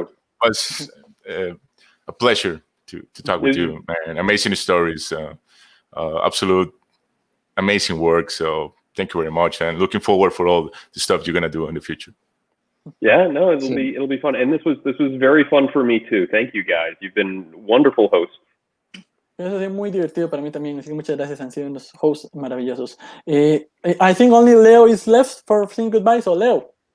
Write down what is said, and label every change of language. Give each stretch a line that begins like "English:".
English: It was a pleasure to talk with you, man. Amazing stories, absolute amazing work. So thank you very much, and looking forward for all the stuff you're gonna do in the future. Yeah, no, it'll be fun, and this was very fun for me too. Thank you guys. You've been wonderful hosts.
Spanish: Eso es muy divertido para mí también, así que muchas gracias, han sido unos hosts maravillosos.
English: I think only Leo is left for saying goodbye, so Leo.